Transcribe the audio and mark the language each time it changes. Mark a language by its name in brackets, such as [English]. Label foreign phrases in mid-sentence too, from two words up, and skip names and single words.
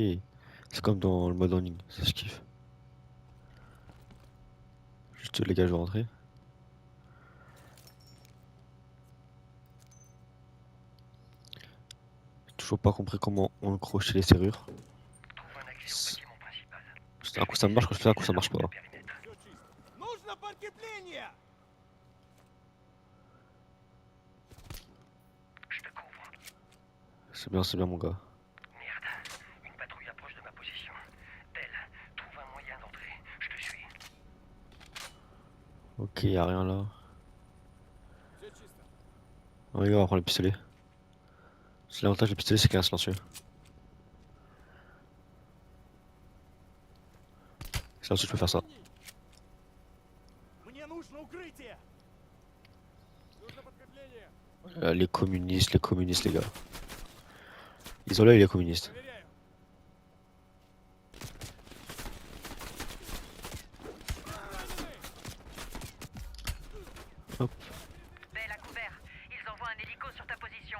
[French] C'est comme dans le mode en ligne, ça je kiffe. Juste les gars, je vais rentrer. J'ai toujours pas compris comment on accrochait les serrures. Un coup ça marche, quand je fais un coup ça marche pas. [Russian] Нужно подкрепление! [French] C'est bien mon gars. Merde, une patrouille approche de ma position. Belle, trouve un moyen d'entrer. Je te suis. Ok, y'a rien là. Oh, les gars, on va prendre le pistolet. C'est l'avantage du pistolet, c'est qu'il est silencieux. Silencieux, je peux faire ça. [Russian] Мне нужно укрытие! Нужно подкрепление! [French] Les communistes, les gars. Isolé, les communistes. Hop. Belle à couvert. Ils envoient un hélico sur ta position.